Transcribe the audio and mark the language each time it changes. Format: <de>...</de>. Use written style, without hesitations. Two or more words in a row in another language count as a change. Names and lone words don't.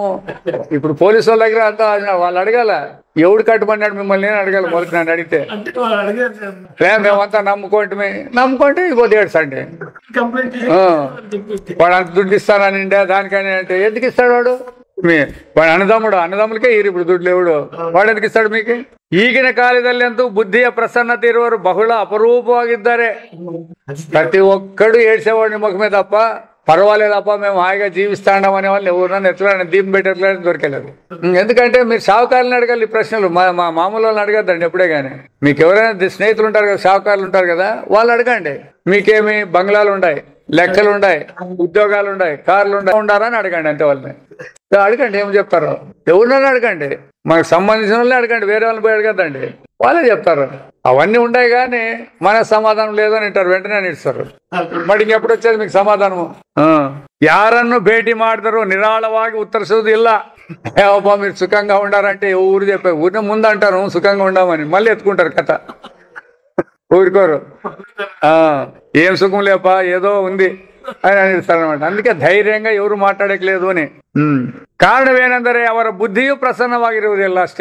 <te>ఇప్పుడు పోలీసు వాళ్ళ దగ్గర అంతా వాళ్ళు అడగాల, ఎవడు కట్టుబడినాడు మిమ్మల్ని నేను అడగాలి. మొదటి నన్ను అడిగితే మేమంతా నమ్ముకుంటే ఇంకో ఏడ్చండి, వాడు అంత దుడ్డు ఇస్తానని దానికని అంటే ఎందుకు ఇస్తాడు వాడు? వాడు అన్నదమ్ములకే ఈరు ఇప్పుడు దుడ్లు ఎవడు వాడు ఎందుకు ఇస్తాడు మీకు?</te> <kn>ಈಗಿನ ಕಾಲದಲ್ಲಿ ಅಂತೂ ಬುದ್ಧಿಯ ಪ್ರಸನ್ನತೆ ಇರುವರು ಬಹಳ ಅಪರೂಪವಾಗಿದ್ದಾರೆ.</kn> <te>ప్రతి ఒక్కడు ఏడ్చేవాడిని ముఖమే తప్ప పర్వాలేదప్ప మేము హాయిగా జీవిస్తాండం అనే వాళ్ళు ఎవరన్నా ఎట్లా దీపం పెట్టేట్లని దొరకలేదు. ఎందుకంటే మీరు షావుకారులను అడగాలి ఈ ప్రశ్నలు, మా మామూలు వాళ్ళని అడగద్దండి ఎప్పుడే కానీ. మీకు ఎవరైనా స్నేహితులు ఉంటారు కదా, షావుకారులు ఉంటారు కదా, వాళ్ళు అడగండి. మీకేమి బంగ్లాలు ఉన్నాయి, లెక్కలు ఉన్నాయి, ఉద్యోగాలు ఉన్నాయి, కార్లు ఉండారా అని అడగండి. అంతే వాళ్ళని అడగండి, ఏం చెప్తారు. ఎవరినైనా అడగండి, మనకు సంబంధించిన వాళ్ళని అడగండి, వేరే వాళ్ళని పోయి అడగద్దండి, వాళ్ళే చెప్తారు. అవన్నీ ఉన్నాయి కానీ మన సమాధానం లేదని అంటారు, వెంటనే ఇస్తారు. మరి ఇంకెప్పుడు వచ్చేది మీకు సమాధానము?</te> <kn>ಯಾರನ್ನು ಭೇಟಿ ಮಾಡಿದ್ರು ನಿರಾಳವಾಗಿ ಉತ್ತರಿಸೋದು ಇಲ್ಲ.</kn> <te>ఏవబ్బా మీరు సుఖంగా ఉండారంటే ఊరు చెప్పే ఊరిని ముందు అంటారు సుఖంగా ఉండమని, మళ్ళీ ఎత్తుకుంటారు కథ. ఊరుకోరు, ఏం సుఖం లేపా ఏదో ఉంది అని అనిస్తారనమాట. అందుకే ధೈರ್యంగా ఎవరు మాట్లాడట్లేదు అని.</te> <kn>ಕಾರಣ ಏನಂದರೆ ಅವರ ಬುದ್ಧಿಯು ಪ್ರಸನ್ನವಾಗಿರುವುದಿಲ್ಲ ಅಷ್ಟೇ.</kn>